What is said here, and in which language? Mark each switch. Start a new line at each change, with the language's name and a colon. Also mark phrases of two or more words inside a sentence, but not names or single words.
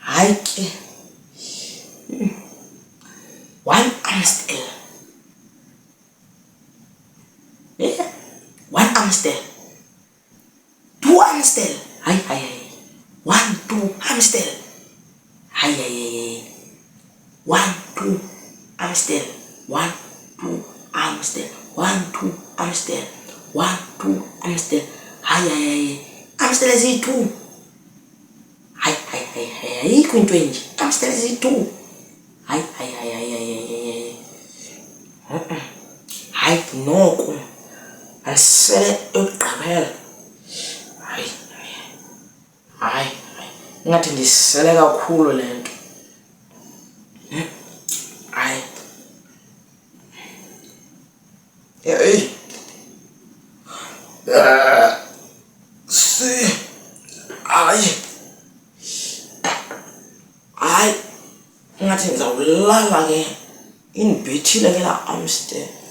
English: ke. One Amstel. Yeah. One Amstel. Two Amstel. Hi. 1, 2 Amstel. Hi. 1, 2 Amstel. 1, 2 Amstel. 1, 2 Amstel. 1, 2 Amstel. Hi. Amstel is 2. Hi.
Xhosa: Into nje.
English: Amstel is 2. Hi.
Xhosa: Hayi noko asele ukugqibela. Hayi ngathi ndisele kakhulu le nto. Hayi hayi ngathi ndizawulala ke, indibethile ke laa Amstel.